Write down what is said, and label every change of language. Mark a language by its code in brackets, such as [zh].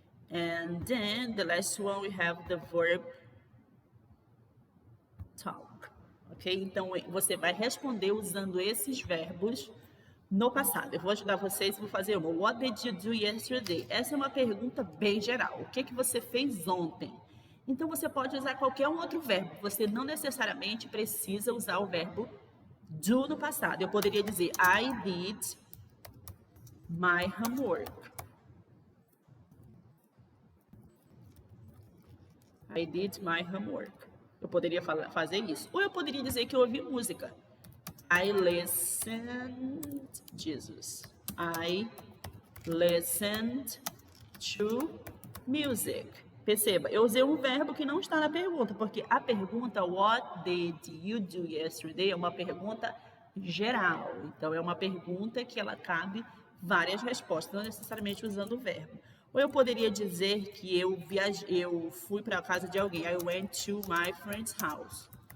[en] And then the last one we have the verb talk, ok? [pt] Então, você vai responder usando esses verbos no passado. Eu vou ajudar vocês, vou fazer uma. [en] What did you do yesterday? [pt] Essa é uma pergunta bem geral. O que você fez ontem? Então, você pode usar qualquer outro verbo. Você não necessariamente precisa usar o verbo do no passado. Eu poderia dizer, [en] I did my homework. I did my homework. [pt] Eu poderia fazer isso. Ou eu poderia dizer que eu ouvi música. [en] I listened, Jesus. I listened to music. [pt] Perceba, eu usei um verbo que não está na pergunta, porque a pergunta [en] What did you do yesterday [pt] é uma pergunta geral. Então, é uma pergunta que ela cabe várias respostas, não necessariamente usando o verbo. Ou eu poderia dizer que eu fui para a casa de alguém. [en] I went to my friend's house.